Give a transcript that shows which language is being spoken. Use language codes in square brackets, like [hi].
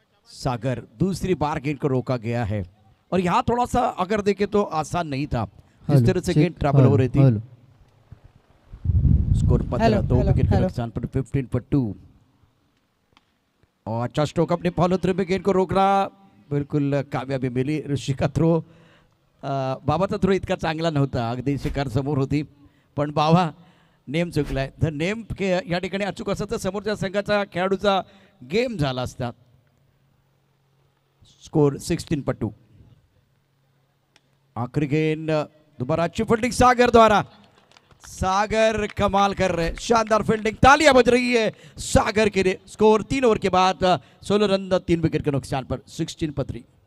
[hi] सागर दूसरी बार गेंद को रोका गया है और यहाँ थोड़ा सा अगर देखें तो आसान नहीं था. जिस तरह से गेंद ट्रैवल हो रही थी. स्कोर 15 2 विकेट के नुकसान पर. 15 पर 2. और अच्छा स्ट्रोक अपने फॉलो थ्रू में गेंद को रोकना, बिल्कुल कामयाबी मिली. [mr] ऋषी का थ्रो, बाबाचा थ्रो इतका चांगला नव्हता. अगदी शिकार समोर होती पण बाबा नेम चुकलाय. तर नेम के या ठिकाणी अचूक असं तर समोरच्या संघाचा खेळाडूचा गेम झाला असता. [hi] स्कोर 16 पर 2. आखिरी गेंद, दोबारा अच्छी फील्डिंग सागर द्वारा. सागर कमाल कर रहे, शानदार फील्डिंग. तालियां बज रही है सागर के लिए. स्कोर 3 ओवर के बाद 16 रन 3 विकेट के नुकसान पर. 16 पर 3.